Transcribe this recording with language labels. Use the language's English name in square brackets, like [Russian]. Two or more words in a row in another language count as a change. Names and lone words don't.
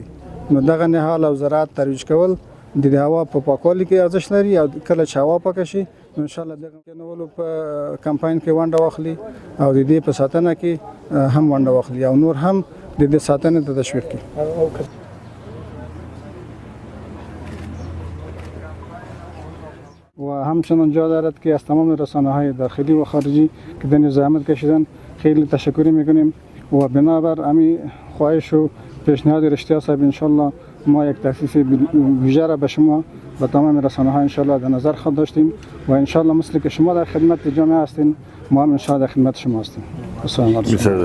[Pashto] نو دغه نهال او زراعت ترویج کول د هوا په پاکوالي کې ارزښت لري او کله چې هوا پاکه شي نو ان شاء الله دغه کېنولو په کمپاین کې ونډه واخلي او د دې په ساتنه کې هم ونډه واخلي او نور هم د دې ساتنې ته تشویق کړي. [Persian] و همچنان جا دارد که از تمام رسانه‌های داخلی و خارجی که در زحمت کشیدن خیلی تشکر میکنیم و بنابر همین خواهش و پیشنهاد رشته صاحب انشالله ما یک تخفیف ویژه را به شما و تمام رسانه‌ها انشالله در نظر خود داشتیم و انشالله مثل که شما در خدمت جامعه هستین ما هم انشالله در خدمت شما هستیم.